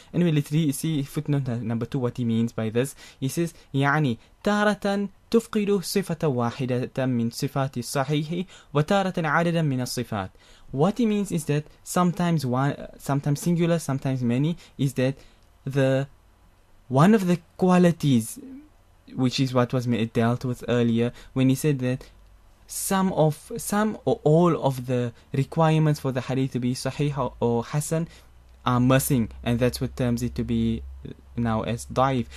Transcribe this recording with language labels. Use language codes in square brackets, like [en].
[en] Anyway, let's see footnote number 2 what he means by this. He says [ar] يعني تارة تفقد صفة واحدة من صفات الصحيح وتارة عددا من الصفات. [en] What he means is that sometimes singular, sometimes many, is that one of the qualities, which is what was dealt with earlier when he said that some or all of the requirements for the hadith to be sahih or hasan are missing, and that's what terms it to be now as da'if.